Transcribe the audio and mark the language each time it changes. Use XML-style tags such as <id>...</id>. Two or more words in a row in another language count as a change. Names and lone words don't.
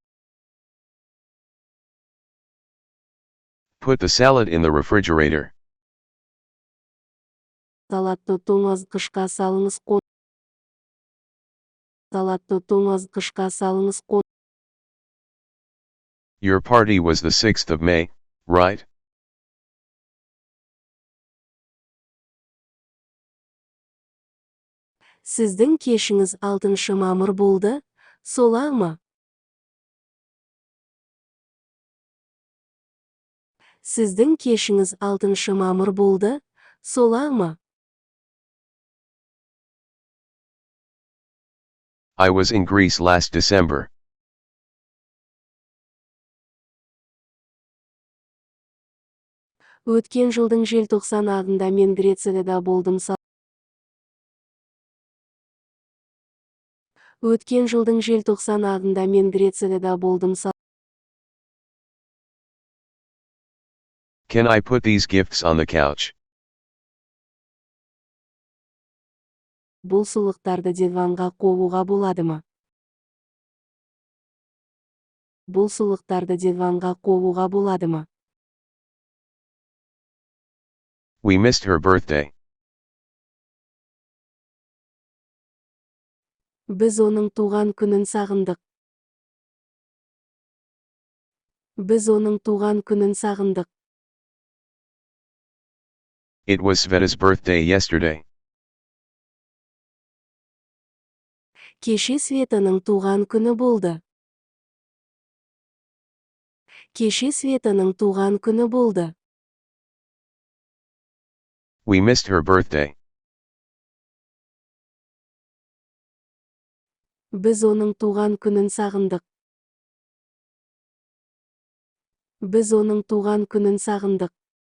<en>Put the salad in the refrigerator.</en> <kk>Салатты тоңазытқышқа салыңыз. Салатты тоңазытқышқа салыңыз.</kk> <en>Your party was the 6th of May, right?</en> <kk>Сіздің кешіңіз 6 мамыр болды, солай ма? Сіздің кешіңіз 6 мамыр болды, солай ма?</kk> <en>I was in Greece last December.</en> <kk>Өткен жылдың желтоқсан айында мен Грецияда болдым. Өткен жылдың желтоқсан айында мен Грецияда болдым.</kk> <en>Can I put these gifts on the couch?</en> <kk>Бұл сыйлықтарды диванға қоюға болады ма? Бұл сыйлықтарды диванға қоюға болады ма?</kk> <en>We missed her birthday.</en> <kk>Біз оның туған күнін сағындық. Біз оның туған күнін сағындық.</kk> <en>It was Sveta's birthday yesterday.</en> <kk>Кеше Светаның туған күні болды. Кеше Светаның туған күні болды.</kk> <en>We missed her birthday.</en> <kk>Біз оның туған күнін сағындық. Біз оның туған күнін сағындық.</kk>